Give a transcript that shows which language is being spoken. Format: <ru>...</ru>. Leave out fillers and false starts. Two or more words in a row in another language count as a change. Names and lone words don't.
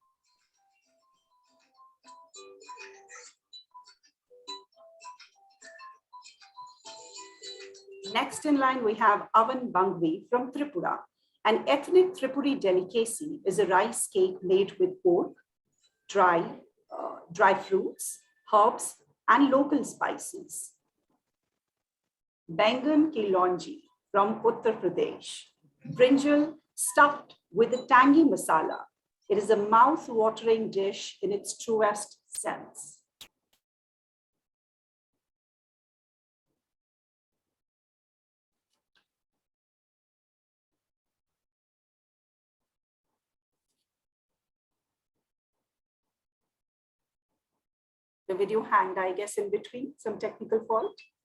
<en>Next in line, we have Avan Bangvi from Tripura. An ethnic Tripuri delicacy is a rice cake made with pork, dry fruits, herbs, and local spices. Bangan ki lonji from Uttar Pradesh. Brinjal stuffed with a tangy masala. It is a mouth-watering dish in its truest sense. The video hanged, I guess, in between, some technical fault.</en>